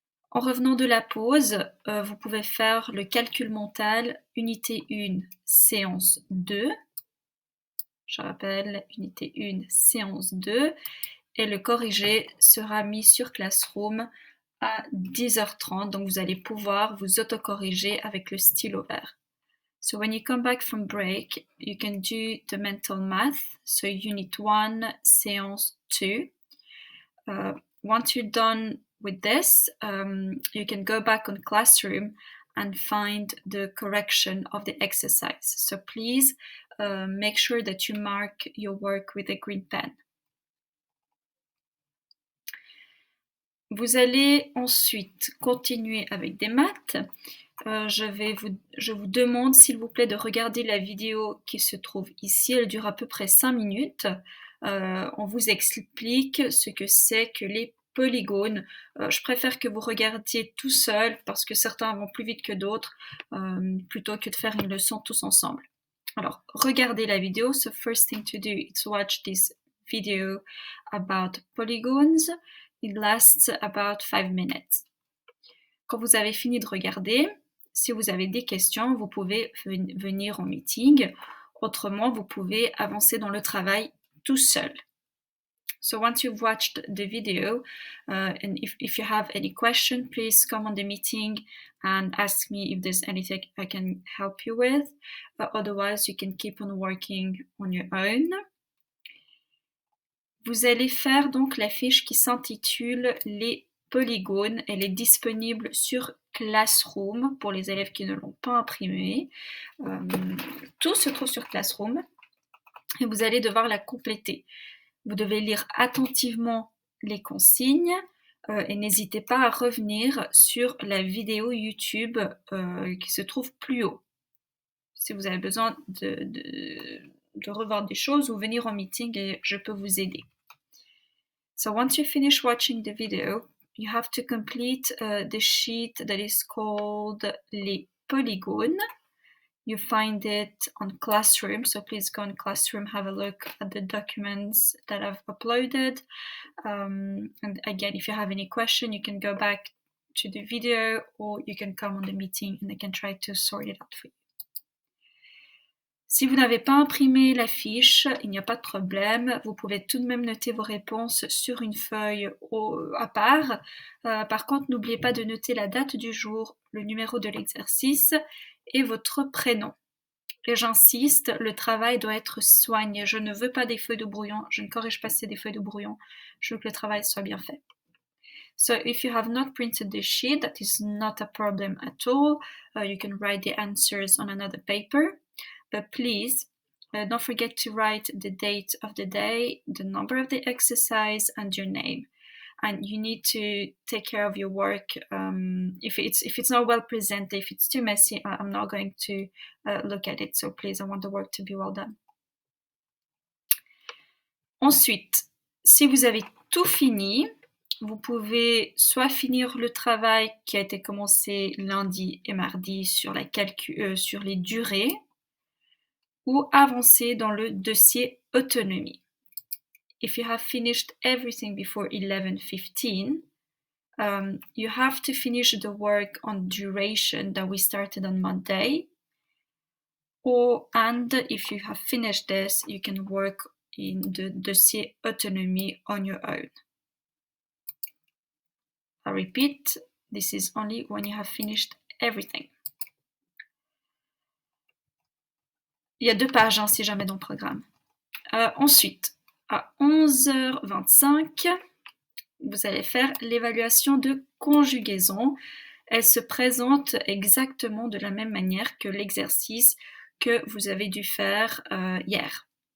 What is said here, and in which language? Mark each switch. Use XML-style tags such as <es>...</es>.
<fr>En revenant de la pause, vous pouvez faire le calcul mental, unité 1, séance 2. Je rappelle, unité 1, séance 2. Et le corrigé sera mis sur Classroom à 10h30. Donc vous allez pouvoir vous autocorriger avec le stylo vert.</fr> <en>So when you come back from break, you can do the mental math. So unit 1, séance 2. Once you're done with this, you can go back on Classroom and find the correction of the exercise. So please make sure that you mark your work with a green pen.</en> <fr>Vous allez ensuite continuer avec des maths. Je vous demande, s'il vous plaît, de regarder la vidéo qui se trouve ici. Elle dure à peu près 5 minutes. On vous explique ce que c'est que les polygones. Je préfère que vous regardiez tout seul parce que certains vont plus vite que d'autres, plutôt que de faire une leçon tous ensemble. Alors, regardez la vidéo.</fr> <en>So first thing to do is watch this video about polygons. It lasts about 5 minutes.</en> <fr>Quand vous avez fini de regarder, si vous avez des questions, vous pouvez venir en meeting. Autrement, vous pouvez avancer dans le travail tout seul.</fr> <en>So once you've watched the video, and if you have any question, please come on the meeting and ask me if there's anything I can help you with. Otherwise, you can keep on working on your own.</en> <fr>Vous allez faire donc la fiche qui s'intitule les polygones. Elle est disponible sur Classroom pour les élèves qui ne l'ont pas imprimée. Tout se trouve sur Classroom et vous allez devoir la compléter. Vous devez lire attentivement les consignes et n'hésitez pas à revenir sur la vidéo YouTube qui se trouve plus haut. Si vous avez besoin de revoir des choses ou venir en meeting et je peux vous aider.</fr> <en>So once you finish watching the video, you have to complete the sheet that is called les polygones. You find it on Classroom, so please go on Classroom, have a look at the documents that I've uploaded. And again, if you have any question, you can go back to the video or you can come on the meeting and I can try to sort it out for you.</en> <fr>Si vous n'avez pas imprimé la fiche, il n'y a pas de problème. Vous pouvez tout de même noter vos réponses sur une feuille à part. Par contre, n'oubliez pas de noter la date du jour, le numéro de l'exercice et votre prénom. Et j'insiste, le travail doit être soigné. Je ne veux pas des feuilles de brouillon. Je ne corrige pas des feuilles de brouillon. Je veux que le travail soit bien fait.</fr> <en>So if you have not printed the sheet, that is not a problem at all. You can write the answers on another paper. But please, don't forget to write the date of the day, the number of the exercise, and your name. And you need to take care of your work. If it's not well presented, if it's too messy, I'm not going to look at it. So please, I want the work to be well done.</en> <fr>Ensuite, si vous avez tout fini, vous pouvez soit finir le travail qui a été commencé lundi et mardi sur les durées. ou avancer dans le dossier autonomie.</fr> <en>If you have finished everything before 11:15, you have to finish the work on duration that we started on Monday. And if you have finished this, you can work in the dossier autonomie on your own. I repeat, this is only when you have finished everything.</en> <fr>Il y a 2 pages si jamais dans le programme. Ensuite, à 11h25, vous allez faire l'évaluation de conjugaison. Elle se présente exactement de la même manière que l'exercice que vous avez dû faire hier.</fr>